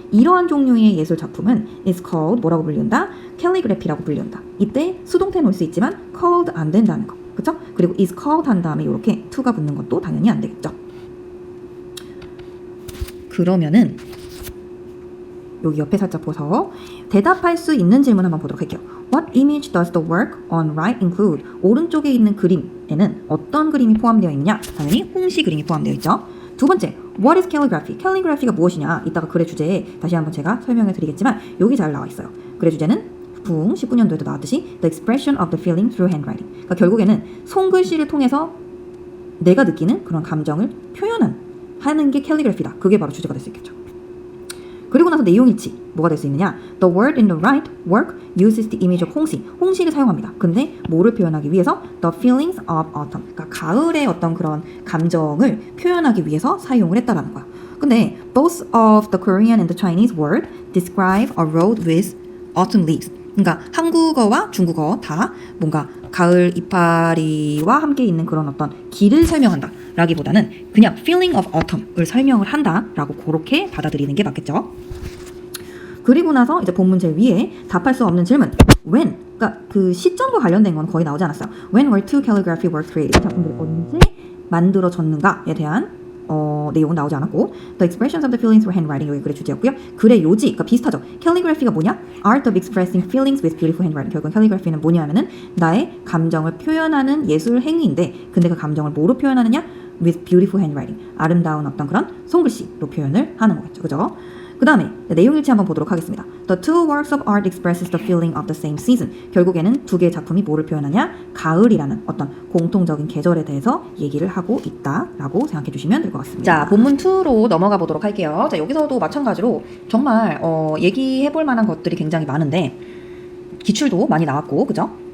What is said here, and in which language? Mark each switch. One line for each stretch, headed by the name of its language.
Korean: 이러한 종류의 예술 작품은
English: is called
Korean: 뭐라고 불린다? calligraphy라고 불린다. 이때 수동태 놓을 수 있지만 called 안 된다는 거. 그쵸? 그리고 is called 한 다음에 이렇게 to가 붙는 것도 당연히 안 되겠죠. 그러면은 여기 옆에 살짝 보서 대답할 수 있는 질문 한번 보도록 할게요.
English: What image does the work on right include?
Korean: 오른쪽에 있는 그림에는 어떤 그림이 포함되어 있느냐? 당연히 홍시 그림이 포함되어 있죠. 두 번째,
English: What is calligraphy?
Korean: calligraphy가 무엇이냐? 이따가 글의 주제에 다시 한번 제가 설명을 드리겠지만 여기 잘 나와 있어요. 글의 주제는 붕 19년도에도 나왔듯이
English: The expression of the feeling through handwriting.
Korean: 그러니까 결국에는 손글씨를 통해서 내가 느끼는 그런 감정을 하는 게 calligraphy다. 그게 바로 주제가 될 수 있겠죠. 그리고 나서 내용일치 뭐가 될 수 있느냐?
English: The word in the right work uses the image of 홍시.
Korean: 홍시를 사용합니다. 근데 뭐를 표현하기 위해서?
English: The feelings of autumn.
Korean: 그러니까 가을의 어떤 그런 감정을 표현하기 위해서 사용을 했다라는 거야.
English: 근데 both of the Korean and the Chinese word describe a road with autumn leaves.
Korean: 그러니까 한국어와 중국어 다 뭔가 가을 이파리와 함께 있는 그런 어떤 길을 설명한다 라기보다는 그냥
English: feeling of autumn
Korean: 을 설명을 한다 라고 그렇게 받아들이는 게 맞겠죠. 그리고 나서 이제 본문 제일 위에 답할 수 없는 질문 when, 그러니까 그 시점과 관련된 건 거의 나오지 않았어요.
English: When were two calligraphy works created?
Korean: 작품들이 언제 만들어졌는가에 대한 내용은 나오지 않았고
English: The expressions of the feelings were handwriting
Korean: 여기 글의 주제였고요. 글의 요지, 그러니까 비슷하죠. calligraphy가 뭐냐?
English: Art of expressing feelings with beautiful handwriting.
Korean: 결국은 calligraphy는 뭐냐 하면은 나의 감정을 표현하는 예술 행위인데 근데 그 감정을 뭐로 표현하느냐?
English: With beautiful handwriting.
Korean: 아름다운 어떤 그런 손글씨로 표현을 하는 거겠죠. 그죠? 그 다음에 내용일치 한번 보도록 하겠습니다.
English: The two works of art expresses the feeling of the same season.
Korean: 결국에는 두 개의 작품이 뭐를 표현하냐? 가을이라는 어떤 공통적인 계절에 대해서 얘기를 하고 있다라고 생각해 주시면 될 것 같습니다. 자, 본문 2로 넘어가 보도록 할게요. 자, 여기서도 마찬가지로 정말 얘기해 볼 만한 것들이 굉장히 많은데 기출도 많이 나왔고, 그죠?